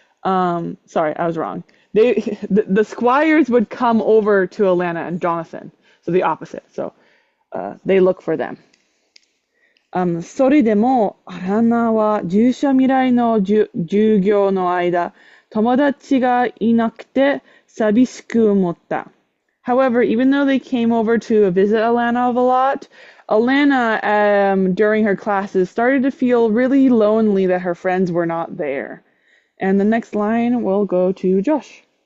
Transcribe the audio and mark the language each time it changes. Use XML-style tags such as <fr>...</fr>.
<en>Sorry, I was wrong. The squires would come over to Alanna and Jonathan, so the opposite. So they look for them.</en> <ja>それでも、アラナは従者未来の授業の間、友達がいなくて寂しく思った。</ja> <en>However, even though they came over to visit Alanna a lot, Alanna, during her classes, started to feel really lonely that her friends were not there. And the next line will go to Josh.</en>